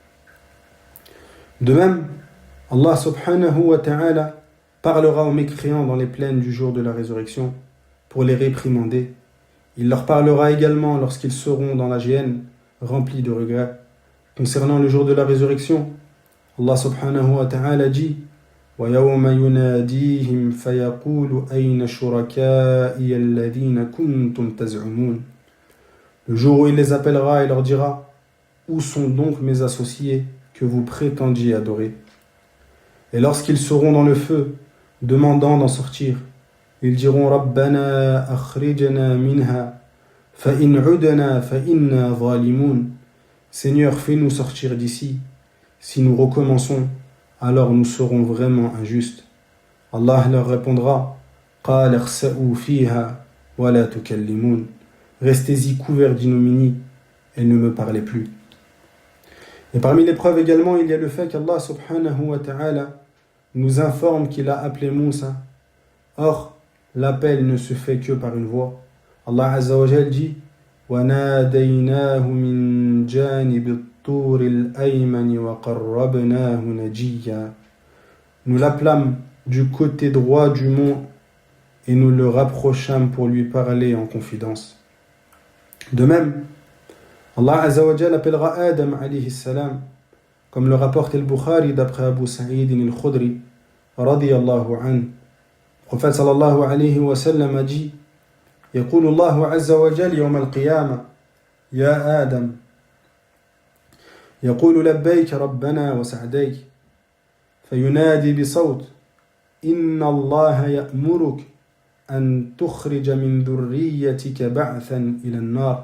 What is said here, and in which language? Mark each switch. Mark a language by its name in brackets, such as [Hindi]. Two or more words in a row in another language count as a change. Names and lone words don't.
[French] De même, Allah [Arabic] سبحانه وتعالى [French] parlera aux mécréants dans les plaines du jour de la résurrection pour les réprimander. Il leur parlera également lorsqu'ils seront dans la géhenne, remplis de regrets. Concernant le jour de la résurrection, Allah [Arabic] سبحانه وتعالى [French] dit [Arabic] وَيَوْمَ يُنَادِيهِمْ فَيَقُولُ أَيْنَ شُرَكَائِيَ الَّذِينَ كُنْتُمْ تَزْعُمُونَ. [French] Le jour où il les appellera et leur dira: Où sont donc mes associés que vous prétendiez adorer? Et lorsqu'ils seront dans le feu, demandant d'en sortir, ils diront: [Arabic] ربنا أخرجنا منها فإن عدنا فإنا ظالمون. [French] Seigneur, fais-nous sortir d'ici. Si nous recommençons, alors nous serons vraiment injustes. Allah leur répondra: [Arabic] قال اخسئوا فيها ولا تكلمون. [French] Restez-y couverts d'ignominie et ne me parlez plus. Et parmi les preuves également, il y a le fait qu'Allah [Arabic] سبحانه وتعالى [French] nous informe qu'il a appelé Moussa. Or, l'appel ne se fait que par une voix. Allah [Arabic] عز وجل [French] dit: [Arabic] وَنَادَيْنَاهُ مِنْ جَانِبِ الطُّورِ الْأَيْمَنِ وَقَرَّبْنَاهُ نَجِيًّا. [French] Nous l'appelâmes du côté droit du mont et nous le rapprochâmes pour lui parler en confidence. De même, Allah [Arabic] عز وجل [French] appellera Adam [Arabic] عليه السلام, [French] comme le rapporte al-Bukhari d'après Abu Sa'id al-Khudri [Arabic] رضي الله عنه. [French] Le prophète [Arabic] صلى الله عليه وسلم [French] a dit: [Arabic] يقول الله عز وجل يوم القيامة: يا آدم. يقول: لبيك ربنا وسعديك. فينادي بصوت: إن الله يأمرك أن تخرج من ذريتك بعثا إلى النار.